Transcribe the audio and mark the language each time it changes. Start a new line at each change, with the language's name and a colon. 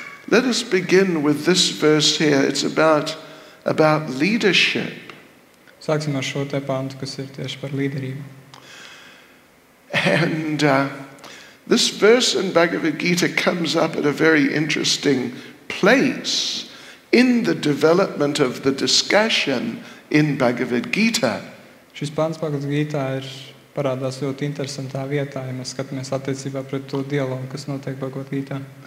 English: Let us begin with this verse here. It's about leadership.
Latvian: Sāksim ar šo te pantu, kas ir tieši par līderību.
English: And this verse in Bhagavad Gita comes up at a very interesting place in the development of the discussion in Bhagavad Gita.
Latvian: Šis pants Bhagavad Gītā parādās ļoti interesantā vietā, ja mēs skatāmies attiecībā pret to dialogu, kas notiek Bhagavad Gītā.